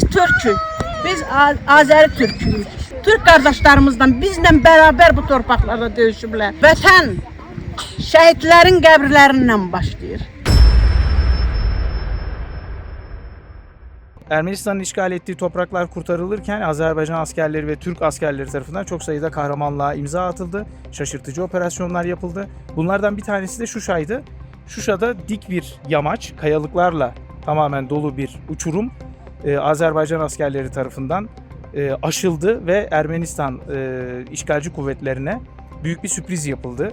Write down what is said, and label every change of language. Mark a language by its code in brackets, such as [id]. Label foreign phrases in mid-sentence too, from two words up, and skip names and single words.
[az] Türk'ük. Biz Azeri Türk'ük. Türk qardaşlarımızdan bizlə beraber bu torpaqlarda döyüşüblər. Vətən şəhidlərin qəbirlərindən başlayır. [tr] Ermenistan'ın işgal ettiği topraklar kurtarılırken Azerbaycan askerleri ve Türk askerleri tarafından çok sayıda kahramanlığa imza atıldı. Şaşırtıcı operasyonlar yapıldı. Bunlardan bir tanesi de Şuşa'ydı. Şuşa'da dik bir yamaç, kayalıklarla tamamen dolu bir uçurum Azerbaycan askerleri tarafından aşıldı ve Ermenistan işgalci kuvvetlerine büyük bir sürpriz yapıldı.